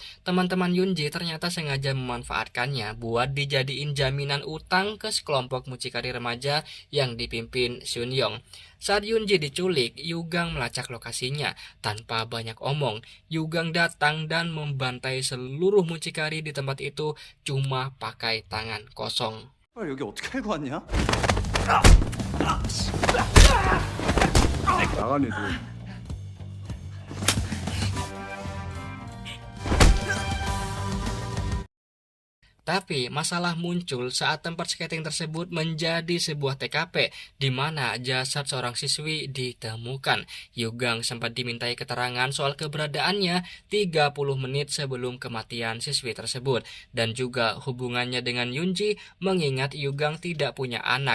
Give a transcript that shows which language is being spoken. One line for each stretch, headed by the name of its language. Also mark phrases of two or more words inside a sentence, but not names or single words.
Indonesian: Teman-teman Yunji ternyata sengaja memanfaatkannya buat dijadiin jaminan utang ke sekelompok mucikari remaja yang dipimpin Sun Yong. Saat Yunji diculik, Yugang melacak lokasinya. Tanpa banyak omong, Yugang datang dan membantai seluruh mucikari di tempat itu cuma pakai tangan kosong.
Korean: 여기 어떻게 알고 왔냐? 나가네 너.
Indonesian: Tapi masalah muncul saat tempat skating tersebut menjadi sebuah TKP di mana jasad seorang siswi ditemukan. Yugang sempat dimintai keterangan soal keberadaannya 30 menit sebelum kematian siswi tersebut dan juga hubungannya dengan Yunji mengingat Yugang tidak punya anak.